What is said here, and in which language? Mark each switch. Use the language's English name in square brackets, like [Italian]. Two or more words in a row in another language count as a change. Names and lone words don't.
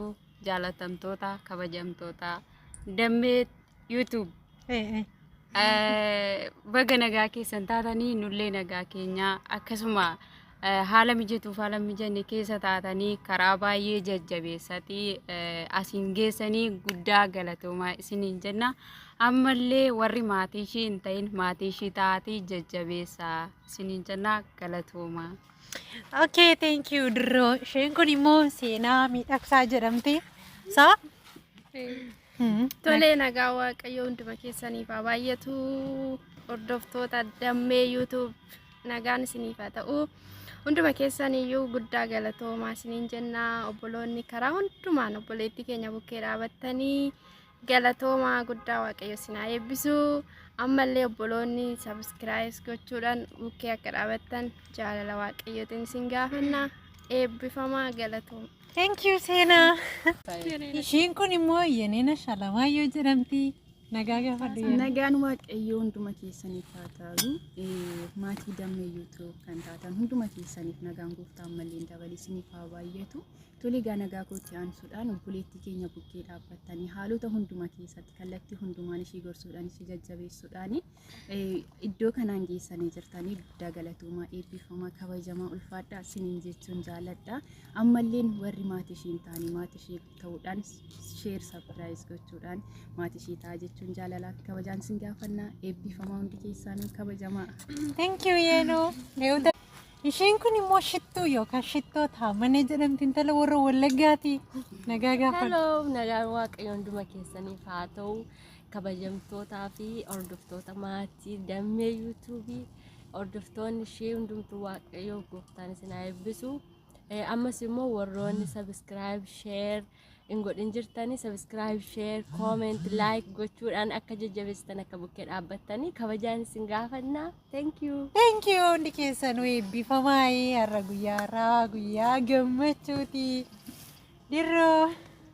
[Oromo] Jaalatamtoota kabajamtoota dammee YouTube baga nagaa keessan taatanii nullee nagaa keenya akkasuma haala mijatuuf haala mijanne keessa taatanii karaa baay'ee jajjabeessatii asiin geessanii guddaa galatoomaa isiniin jenna. Ammallee warri maatii ishii hin ta'in maatii ishii taatii jajjabeessaa isiniin jenna galatoomaa. [English] Okay, thank you Dirroo. [Oromo] Isheen kun immoo seenaa miidhagsaa jedhamti. Saa? Tolee nagaa waaqayyoo hunduma keessaniif haa baay'atu. Hordoftoota dammee YouTube nagaan isiniif haa ta'u. Hunduma keessaniyyuu guddaa galatoomaa isiniin jenna. Obboloonni karaa hundumaan obboleettii keenya bukkee dhaabattanii galatoomaa guddaa waaqayyo isin haa eebbisu. Ammallee obboloonni subscribe gochuudhaan bukkee akka dhaabattan jaalala waaqayyootiin isin gaafanna. Eebbifamaa galatooma. [English] Thank you Seenaa. [Oromo] Isheen kun immoo Yeneena Shalamaayyoo jedhamti. Nagaa gaafadhu. Nagaan waaqayyoo hunduma keessaniif haa ta'u. Maatii dammee YouTube kan taatan hunduma keessaniif nagaan gooftaan mallee dabalee isiniif haa baay'atu. Tolee gaa nagaa kootti aansuudhaan obboleettii keenya bukkee dhaabbattanii haalota hunduma keessatti kallattii hundumaan ishii gorsuudhaan ishii jajjabeessuudhaan iddoo kanaan geessanii jirtanii guddaa galatoomaa eebbifamaa kabajamaa ulfaadhaa isiniin jechuun jaalladha. Ammalleen warri maatii ishii hin taane maatii ishii ta'uudhaan [English] share subscribe [Oromo] gochuudhaan maatii ishii ta'a jechuun jaalalaa fi kabajaan isin gaafanna. Eebbifamaa hundi keessanuu kabajamaa. [English] Thank you Yeenoo. [Oromo] Isheen kun immoo shittuu yookaan shittoo taamane jedhamti intala warra Wallaggaati. Nagaa gaafadhu. Hello, nagaa waaqayyo hunduma keessaniif haa ta'u. Kabajamtootaa fi hordoftoota maatii dammee yuutuubii hordoftoonni ishee hundumtuu waaqayyo gooftaan isin haa eebbisu. ammas immoo warroonni [English] subscribe share [Oromo] ingodhin jirtani [English] subscribe share comment like [Oromo] gochuudhaan akka jajjabeessitan akka bukkee dhaabbattanii kabajaan isin gaafanna. [English] Thank you. Thank you [Oromo] hundi keessanuu eebbifamaa har'a guyyaa gammachuuti dirroo.